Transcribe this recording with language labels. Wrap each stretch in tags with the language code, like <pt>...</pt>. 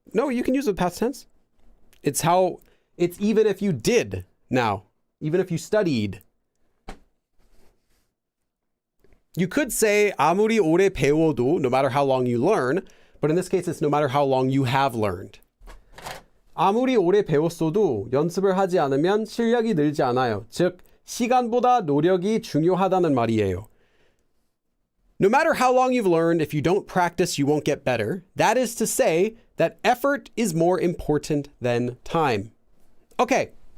<en>No, you can use the past tense. It's even if you did now. Even if you studied. You could say 아무리 오래 배워도, no matter how long you learn, but in this case it's no matter how long you have learned.</en> <ko>아무리 오래 배웠어도 연습을 하지 않으면 실력이 늘지 않아요. 즉, 시간보다 노력이 중요하다는 말이에요.</ko> <en>No matter how long you've learned, if you don't practice, you won't get better. That is to say that effort is more important than time. Okay.</en>